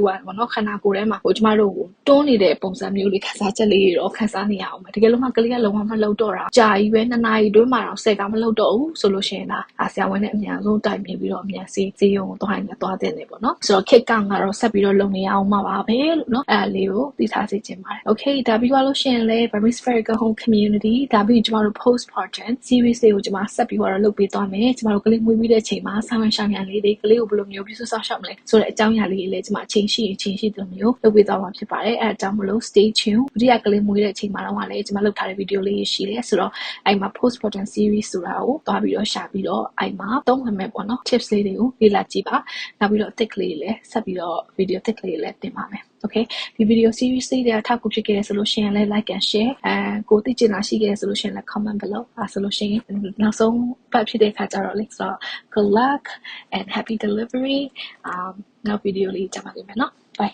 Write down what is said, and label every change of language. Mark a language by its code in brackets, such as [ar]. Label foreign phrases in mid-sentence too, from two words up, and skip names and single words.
[my] ကပေါ့နော်ခန္ဓာကိုယ်ထဲမှာကျမတို့တွန်းနေတဲ့ပုံစံမျိုးလေးခန်းစားချက်လေးတော့ခန်းစားနေရအောင်ပဲတကယ်လို့မှကလေးကလုံးဝမလှုပ်တော့တာကြာကြီးပဲ2နာရီတွင်းမှာတော့10ကမလှုပ်တော့ဘူးဆိုလို့ရှိရင်ဆရာဝန်နဲ့အများဆုံးတိုင်ပြီးတော့အများစီဈေးရုံကိုသွားတဲ့နေပေါ့နော်ဆိုတော့ kick ကတော့ဆက်ပြီးတော့လုပ်နေအောင်မှာပါပဲလို့နော်အဲ့ဒါလေးကိုသိထားစေချင်ပါတယ် okay ဒါပြီးသွားလို့ရှိရင်လည်း Burmese Spherical Home Community ဒါပြီးကျမတို့ [en] postpartum series [my] တွေကိုကျမဆက်ပြီးတော့လုပ် ပေးသွားမယ်ကျမတို့ကလေးမွေးပြီးတဲ့အချိန်မှာဆောင်းရံရှောင်းရံလေးတွေကလေးကိုဘယ်လိုမျိုးပြုစုစောင့်ရှောက်မလဲဆိုတဲ့အကြောင်းအရာလေးတွေလည်းကျမအချိန်ရှိတယ်မျိုးလုပ်ပေးသွားမှာဖြစ်ပါတယ် အဲအကြောင်းမလို့ [en] stay tuned [my] ဒုတိယကလေးမွေးတဲ့အချိန်မှာတော့လည်းကျမလုပ်ထားတဲ့ဗီဒီယိုလေးရှိတယ်ဆိုတော့အဲ့မှာ [en] postpartum series [my] ဆိုတာကိုသွားပြီးတော့ရှာပြီးတော့အဲ့မှာသုံးမယ်ပေါ့နော် tips လေးတွေကိုလေ့လာကြည့်ပါနောက်ပြီးတော့ tips လေးတွေလည်းဆက်ပြီးတော့ [en] video tips [my] လေးတွေလည်းတင်ပါမယ်Okay ဒီ [en] video series [my] လေးတွေအထောက်အကူဖြစ်ခဲ့ဆိုလို့ရှိရင်လည်း [en] like and share [my] ကိုသိချင်တာရှိခဲ့ဆိုလို့ရှိရင်လည်း [en] comment below [my] ဆိုလို့ရှိရင်နောက်ဆုံးပတ်ဖြစ်တဲ့အခါကျတော့လေဆိုတော့ [en] good luck and happy delivery [my] နောက် video လေးကြပါလိမ့်မယ်နော်